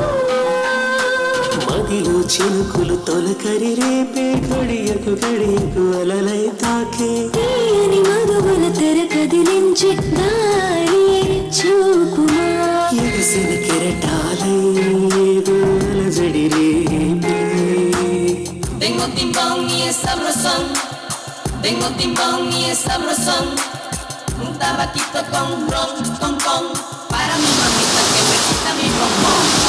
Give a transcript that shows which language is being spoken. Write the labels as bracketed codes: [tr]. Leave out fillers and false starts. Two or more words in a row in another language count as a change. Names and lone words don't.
[te] మదిలో చినుకులు తొలకరి రేపే ఘడియకు అలలై తాకే తీయని మధువుల తెర కదిలించి దారి చూపుమా ఎగసిన కెరటాలై అలజడి రేపే [es] Tengo timbón y es sabrosón, tengo timbón y es sabrosón, un tabaquito con ron, con, para mi mamita que me quita mi bombón.